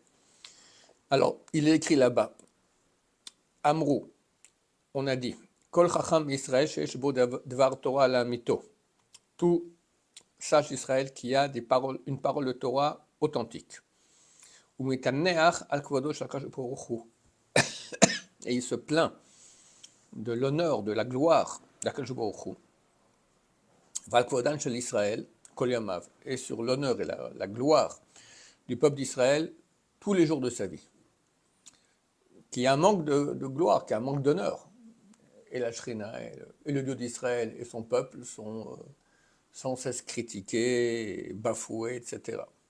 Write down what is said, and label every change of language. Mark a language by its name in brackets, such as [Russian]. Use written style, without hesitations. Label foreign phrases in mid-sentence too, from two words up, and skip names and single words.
[French] Alors, il est écrit là-bas, Amrou, on a dit, [Hebrew] Kol Chacham Israël sheyesh bo dvar Torah la mito. [French] Tout sage Israël qui a une parole de Torah authentique. [Hebrew] Umitaneach al kvodo shel HaKadosh Baruch Hu. [French] Et il se plaint de l'honneur, de la gloire d' [Hebrew] Akadosh Baruch Hu. Val kvodan shel Israël kol yamav. [French] Et sur l'honneur et la gloire du peuple d'Israël tous les jours de sa vie. Qu'il y a un manque de gloire, qu'il y a un manque d'honneur. Et la Shrina, et le Dieu d'Israël et son peuple sont sans cesse critiqués, bafoués, etc.